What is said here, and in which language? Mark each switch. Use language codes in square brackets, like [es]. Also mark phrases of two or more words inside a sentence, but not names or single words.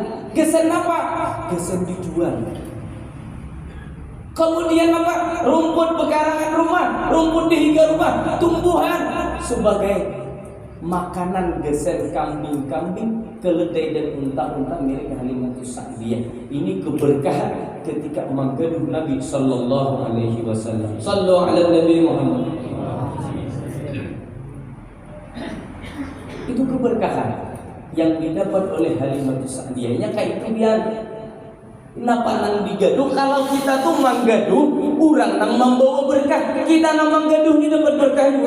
[id] Gesen apa? Gesen dijual. Kemudian apa? Rumput pekarangan rumah, rumput di hingga rumah, tumbuhan sebagai makanan gesen kambing-kambing, keledai dan unta-unta milik Halimatus Sa'diyah. Ini keberkahan ketika menggaduh Nabi [ar] صلى الله عليه وسلم. صلوا على نبي محمد. [id] Itu keberkahan yang didapat oleh Halimatus Sa'diyah. Kayak itu biar kenapa nang digaduh? Kalau kita tuh manggaduh, orang nang membawa berkah, kita nang manggaduh ini dapat berkah juga.